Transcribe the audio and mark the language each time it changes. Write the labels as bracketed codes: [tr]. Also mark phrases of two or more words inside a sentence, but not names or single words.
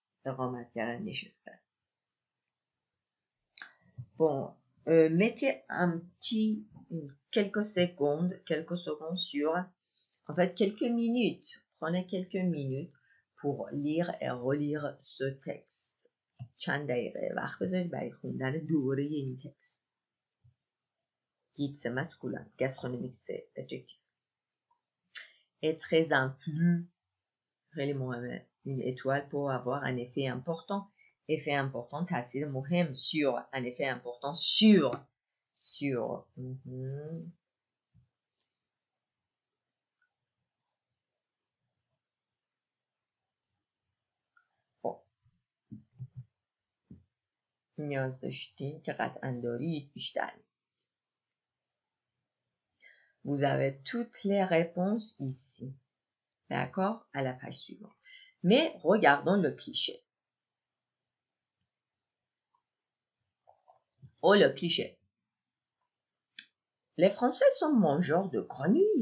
[fr] Bon, mettez quelques secondes sur, en fait, quelques minutes. Prenez quelques minutes pour lire et relire ce texte. [fa] چند دقیقه وقت بذارید برای خوندن دوره این تکست. [fr] Guide masculin, gastronomique c'est adjectif. Est très influe, une étoile pour avoir un effet important. Effet important, [fa] تاثیر مهم [fr] sur, un effet important sur. Bon. [fa] نیاز داشتین که قطعا دارید بیشتر. [fr] Vous avez toutes les réponses ici. D'accord? À la page suivante. Mais regardons le cliché. Oh, le cliché. Les Français sont mangeurs de grenouilles.